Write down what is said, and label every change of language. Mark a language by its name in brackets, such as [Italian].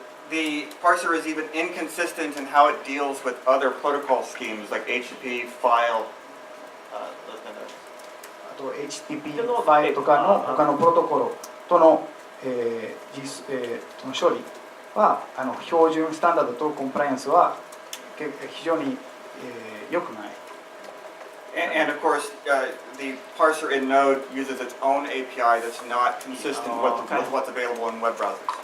[English] The parser is even inconsistent in how it deals with other protocol schemes like HTTP, file, those kind of things. [Japanese] あと HTTP ファイルとかの他のプロトコルとの、処理は標準スタンダードとコンプライアンスは非常に、良くない。 [English] And of course, the parser in Node uses its own API that's not consistent with what's available in web browsers.